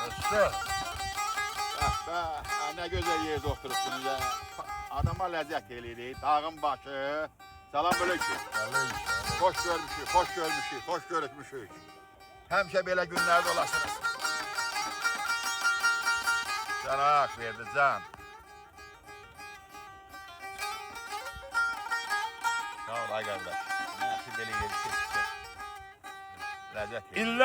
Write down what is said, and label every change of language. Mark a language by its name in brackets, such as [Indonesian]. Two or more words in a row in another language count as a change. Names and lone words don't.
[Azerbaijani] Yaşa. [Turkish] Ne güzel yerde oturursunuz ya. [Azerbaijani] Adama lezzet eləyir, dağın başı. Salam aleyküm. Hoş görmüşük, hoş görmüşük, hoş görüşmüşük. Həmişə belə günlərdə olasınız. [Turkish] Sana hak verdi can. [Azerbaijani] Sağ ol ay qardaş. Nəşi belə yeri seçdi. Lezzet eləyir.